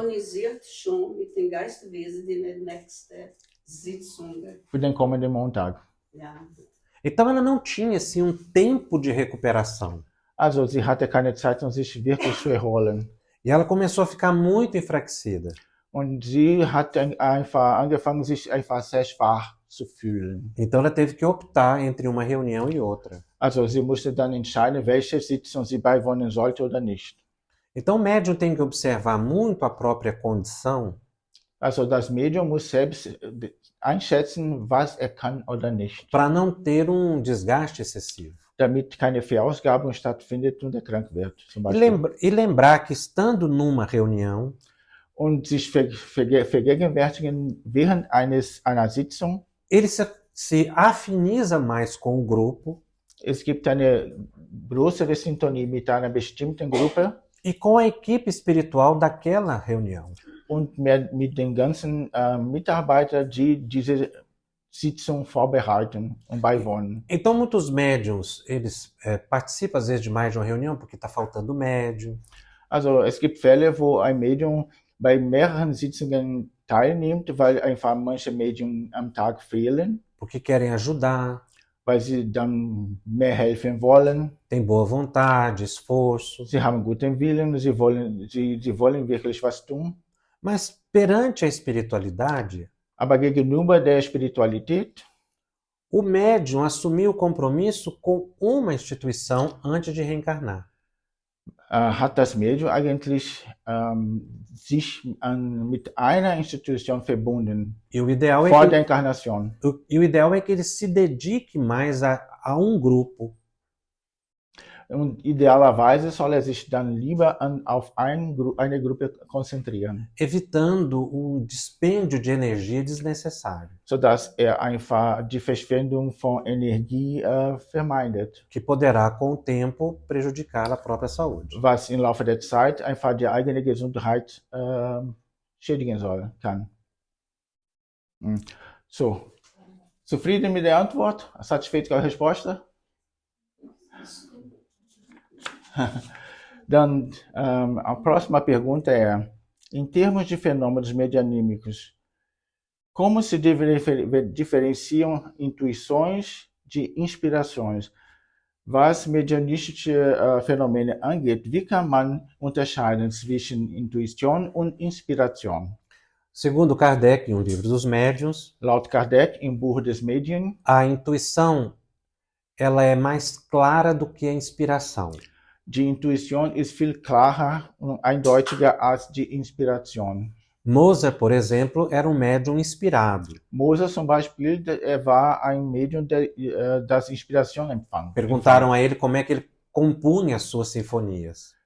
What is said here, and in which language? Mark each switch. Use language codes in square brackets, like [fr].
[de] Sintonisiert schon mit den Geistwesen die nächste Sitzung. Für den kommenden Montag. Ja. [pt] Então ela não tinha assim um tempo de recuperação. [de] Also sie hatte keine Zeit, um sich wirklich zu erholen. [pt] E ela começou a ficar muito enfraquecida. [de] Und sie hat dann einfach angefangen, sich einfach sehr schwach zu fühlen. [pt] Então ela teve que optar entre uma reunião e outra. [de] Also sie musste dann entscheiden, welche Sitzung sie beiwohnen sollte oder nicht. [pt] Então o médium tem que observar muito a própria condição [de] Also das Medium muss selbst einschätzen, was er kann oder nicht, [pt] para não ter um desgaste excessivo. [de] damit keine Verausgabung stattfindet und er krank wird, zum [pt] E, [de] Beispiel. [pt] e lembrar que estando numa reunião, [de] Und sich vergegenwärtigen während einer Sitzung, [pt] ele se afiniza mais com o grupo [de] es gibt eine größere Sintonie mit einer bestimmten Gruppe [pt] e com a equipe espiritual daquela reunião. [de] und mehr mit den ganzen Mitarbeitern, die diese Sitzung vorbereiten und beiwohnen. [pt] Então muitos médiums, eles participam às vezes de mais de uma reunião porque está faltando médium. [de] Also es gibt Fälle, wo ein Medium bei mehreren Sitzungen teilnimmt, weil einfach manche Medium am Tag fehlen, [pt] Porque querem ajudar, [de] weil sie dann mehr helfen wollen. [pt] têm boa vontade, esforço. [de] Sie haben guten Willen, sie wollen wirklich was tun. [pt] Mas perante a espiritualidade, [de] Aber gegenüber der Spiritualität [pt] o médium assumiu o compromisso com uma instituição antes de reencarnar. [de] hat das Medium eigentlich sich mit einer Institution verbunden [pt] E o ideal [de] vor [pt] é [de] der Inkarnation. [pt] o ideal é que ele se dedique mais a um grupo, [de] Und idealerweise soll er sich dann lieber auf eine Gruppe konzentrieren, [pt] evitando um dispêndio de energia desnecessário, [de] sodass er einfach die Verschwendung von Energie vermeidet, [pt] que poderá, com o tempo, prejudicar a própria saúde. [de] was im Laufe der Zeit einfach die eigene Gesundheit schädigen kann. So, zufrieden mit der Antwort? [pt] Satisfeito com a resposta? [de] Dann, [pt] a próxima pergunta é: em termos de fenômenos medianímicos, como se diferenciam intuições de inspirações? [de] Was medianistische Phänomene angeht, wie kann man unterscheiden zwischen Intuition und Inspiration? [pt] Segundo Kardec, em um livro dos médiuns, [de] Laut Kardec, im Buch des Medien, [pt] a intuição ela é mais clara do que a inspiração. [de] die Intuition ist viel klarer und eindeutiger als die Inspiration. [pt] Mozart, por exemplo, era um médium inspirado. [de] Mozart zum Beispiel, er war ein Medium, das Inspiration empfang. [pt] Perguntaram a ele como é que ele compunha as suas sinfonias.